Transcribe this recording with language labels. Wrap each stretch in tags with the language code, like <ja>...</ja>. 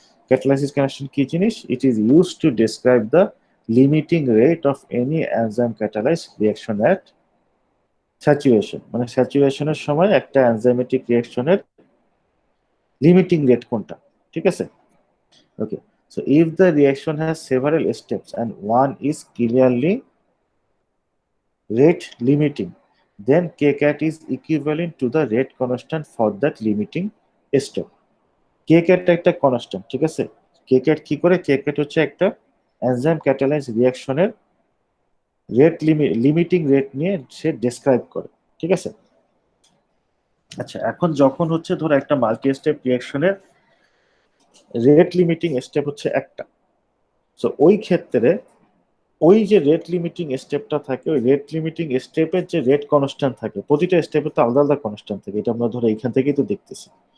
<bn>ক্যাটালাইসিস constant কি জিনিস?</bn> <en>It is use to describe the limiting rate of any enzyme catalyze reaction at saturation.</en> <bn>মানে স্যাচুরেশনের সময় একটা enzymatic রিঅ্যাকশনের limiting rate কোনটা, ঠিক আছে?</bn> <en>Okay, so if the reaction has several steps and one is clearly rate limiting, then kcat is equivalent to the rate constant for that limiting step.</en> <bn>kcat একটা constant, ঠিক আছে? kcat কি করে? kcat হচ্ছে একটা enzyme catalyse রিঅ্যাকশনের rate limiting rate নিয়ে সে describe করে, ঠিক আছে? আচ্ছা, এখন যখন হচ্ছে ধরো একটা multi step রিঅ্যাকশনের rate limiting step হচ্ছে একটা, সো ওই ক্ষেত্রে ওই যে রেট লিমিটিং স্টেপটা থাকে, ওই রেট লিমিটিং স্টেপের যে রেট কনস্ট্যান্ট থাকে, প্রতিটা স্টেপে তো আলাদা আলাদা কনস্ট্যান্ট থাকে, এটা আমরা ধরো এখান থেকেই তো দেখতেছি।</bn>